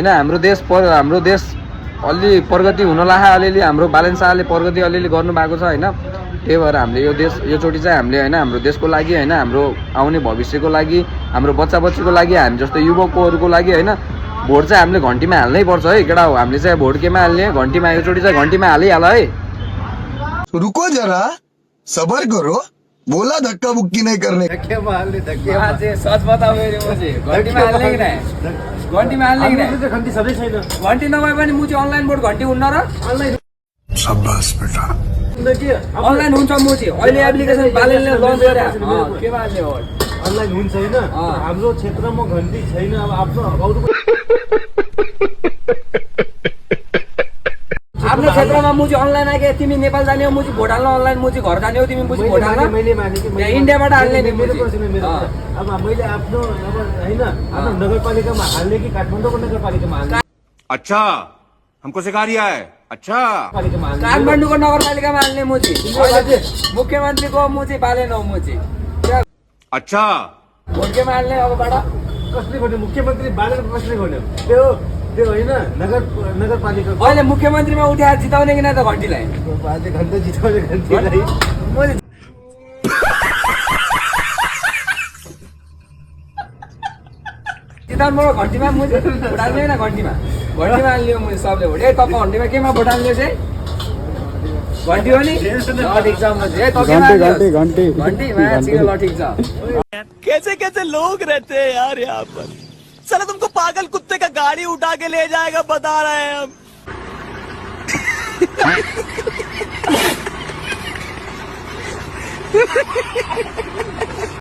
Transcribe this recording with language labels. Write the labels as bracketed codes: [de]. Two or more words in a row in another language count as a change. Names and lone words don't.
[ne] हाम्रो देश अलि प्रगति हुन लाग्यो, अलिअलि हाम्रो बालेन शाहले प्रगति अलिअलि गर्नु भएको छ हैन। त्यही भएर हामीले योचोटि चाहिँ हामीले हैन हाम्रो देशको लागि हैन, हाम्रो आउने भविष्यको लागि, हाम्रो बच्चा बच्चीको लागि, हामी जस्तो युवकहरूको लागि हैन भोट चाहिँ हामीले घन्टीमा हाल्नै पर्छ है केटा हो। हामीले चाहिँ भोट केमा हाल्ने, घन्टीमा। योचोटि चाहिँ घन्टीमा हालिहाल है। [hi] रुको जरा सबर करो बोला धक्का बुक्की नहीं करने। सच बताऊ [ne] घन्टीमा हाल्ने कि नहीं? घन्टीमा हाल्ने कि नहीं? घन्टी सधैँ छैन। घन्टी नभए पनि मुची अनलाइन भोट घन्टी हुन्न र? शाबाश बेटा। अनलाइन हुन्छ मुची। अहिले एप्लिकेसन बालेनले लन्च गरे। केमा हाल्ने हो? अनलाइन हुन्छ होइन। हाम्रो क्षेत्रमा घन्टी छैन। अब आफ्नो आफ्नो क्षेत्रमा मुची अनलाइन आके तिमी नेपाल जाने हो मुची भोट हाल्न, अनलाइन मुची घर जाने हो तिमी मुची भोट हाल्न। मैले माने कि इन्डियाबाट हाल्ने नि मेरो मुची। प्रश्न मेरो। अब मैले आफ्नो अब हैन आफ्नो नगरपालिकामा हाल्ने कि काठमाडौँको नगरपालिकामा हाल्ने? [hi] अच्छा, हमको सिखा रिया है। अच्छा, [ne] पालिकामा हाल्ने? काठमाडौँको नगरपालिकामा हाल्ने मुची। मुख्यमन्त्रीको मुची बालेन हो मुची। अच्छा, भोट केमा हाल्ने अबबाट? कसले भन्यो मुख्यमन्त्री बालेन कसले भन्यो? त्यो होइन नगरपालिका। अहिले मुख्यमन्त्रीमा उठाएर जिताउने कि न त घन्टीलाई? घन्टा जिताउने घन्टीलाई जिताउनु पर्यो घन्टीमा। मुझे भोट हाल्ने होइन घन्टीमा। घन्टीमा हाल्ने हो मुझे सबले भोट। ए तपाईँ घन्टीमा केमा भोट हाल्ने चाहिँ? घन्टी हो नि? ल ठिक छ मुझे। ए तपाईँ घन्टीमा ठिक ल ठिक छ। [hi] कैसे कैसे लोग रहते हैं यार यहाँ पर। साला तुमको पागल कुत्ते का गाड़ी उठा के ले जाएगा बता रहे हैं हम।